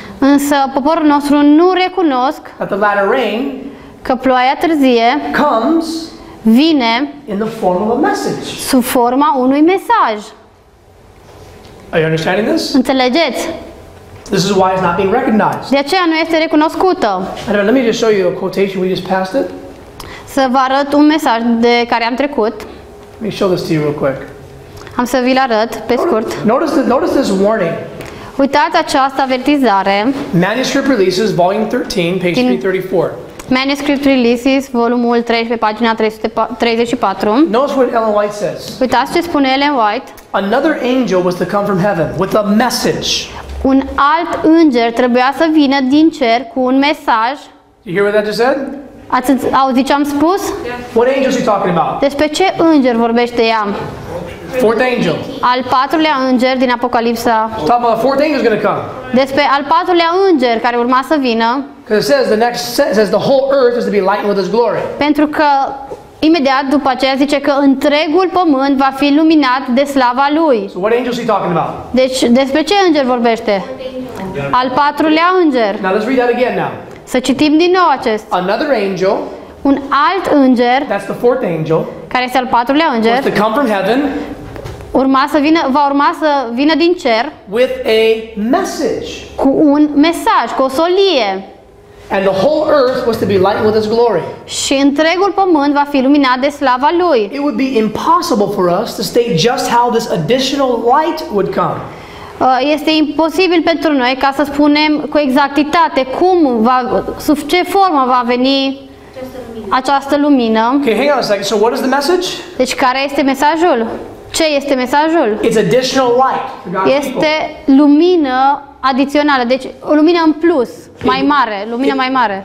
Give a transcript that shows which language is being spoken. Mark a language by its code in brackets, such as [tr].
[ro] Însă poporul nostru nu recunosc [en] that the latter rain [ro] că ploaia târzie [en] comes [ro] vine [en] in the form of a message. [ro] sub forma unui mesaj. [en] Are you understanding this? [ro] Înțelegeți? [en] This is why it's not being recognized. [ro] De aceea nu este recunoscută. [en] Anyway, let me just show you a quotation. We just passed it. [ro] Să vă arăt un mesaj de care am trecut. [en] Let me show this to you real quick. [ro] Am să vi-l arăt pe scurt. [en] Notice this warning. [ro] Uitați această avertizare. [en] Manuscript Releases, Volume 13, page 334. [ro] Manuscript Releases, volumul 13, pagina 334. [en] Notice what Ellen White says. [ro] Uitați ce spune Ellen White. [en] Another angel was to come from heaven with a message. [ro] Un alt înger trebuia să vină din cer cu un mesaj. [en] You hear what that just said? [ro] Ați auzit ce am spus? [en] What angel is he talking about? [ro] Despre ce înger vorbește ea? [en] Fourth angel. [ro] Al patrulea înger din Apocalipsa. [en] Talking about the fourth angel is going to come. [ro] Despre al patrulea înger care urma să vină. [en] Because it says the whole earth is to be lightened with His glory. [ro] Pentru că imediat după aceea zice că întregul pământ va fi luminat de slava lui. [en] So what angel is he talking about? [ro] Deci despre ce înger vorbește? Al patrulea înger. [en] Now let's read that again now. [ro] Să citim din nou acest. [en] Another angel, [ro] Un alt înger, [en] that's the fourth angel, [ro] care este al patrulea [en] was [ro] înger, [en] to come from heaven [ro] va urma să vină din cer [en] with a message. [ro] cu un mesaj, cu o solie. [en] And the whole earth was to be lightened with His glory. [ro] Și întregul pământ va fi luminat de slava lui. [en] It would be impossible for us to state just how this additional light would come. [ro] Este imposibil pentru noi ca să spunem cu exactitate sub ce formă va veni această lumină. [en] Okay, hang on a second. So what is the message? [ro] Deci care este mesajul? Ce este mesajul? [en] It's additional light for God's people. [ro] Este lumină adițională, deci o lumină în plus, mai mare, lumină mai mare,